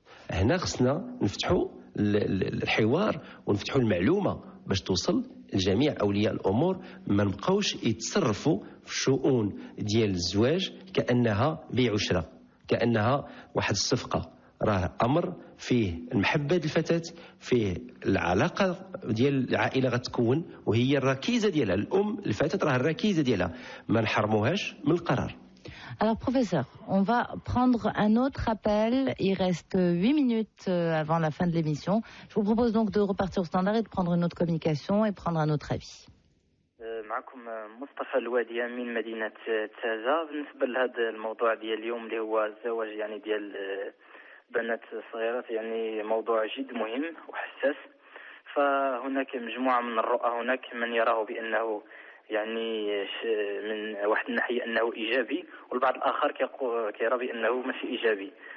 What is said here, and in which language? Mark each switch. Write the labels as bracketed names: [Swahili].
[Arabic] هنا خصنا نفتحوا الحوار ونفتحوا المعلومه باش توصل لجميع اولياء الامور، ما نبقاوش يتصرفوا في الشؤون ديال الزواج كانها بيع وشراء، كانها واحد الصفقه. راه امر فيه المحبه ديال الفتاه، فيه العلاقه ديال العائله غتكون، وهي الركيزه ديالها. الام الفتاه راه الركيزه ديالها، ما نحرموهاش من القرار. [French] Alors, professeur, on va prendre un autre appel. Il reste 8 minutes avant la fin de l'émission. Je vous propose donc de repartir au standard et de prendre une autre communication et prendre un autre avis. [Arabic] معكم مصطفى الوادية من مدينة تازا. بالنسبة لهذا الموضوع ديال اليوم اللي هو الزواج يعني ديال بنات صغيرات، يعني موضوع جد مهم وحساس. فهناك مجموعة من الرؤى، هناك من يراه بأنه يعني من واحد الناحية أنه إيجابي، والبعض الآخر كيرى بأنه ماشي إيجابي.